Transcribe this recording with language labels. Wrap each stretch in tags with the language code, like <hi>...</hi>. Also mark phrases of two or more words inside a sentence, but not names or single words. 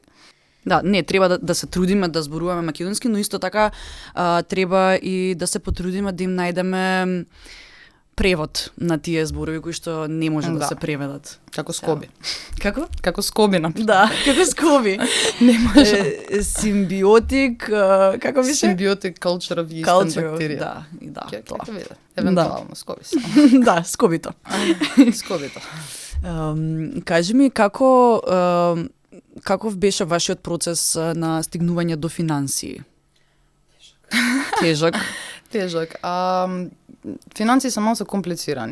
<mk>Да, не, треба да се трудиме да зборуваме македонски, но исто така треба и да се потрудиме да им најдеме превод на тие зборови кои што не може да се преведат. Како скоби. Како? Како скоби, например. Да, како скоби. Не може. Симбиотик, како беше?</mk> <en>Симбиотик culture of yeast and bacteria.</en> <mk>Да, тоа. Евентуално, скоби се. Да, скобито. Скобито. Кажи ми, каков беше вашиот процес на стигнување до финансии? Тежок. Финансии се малку комплицирани.</mk>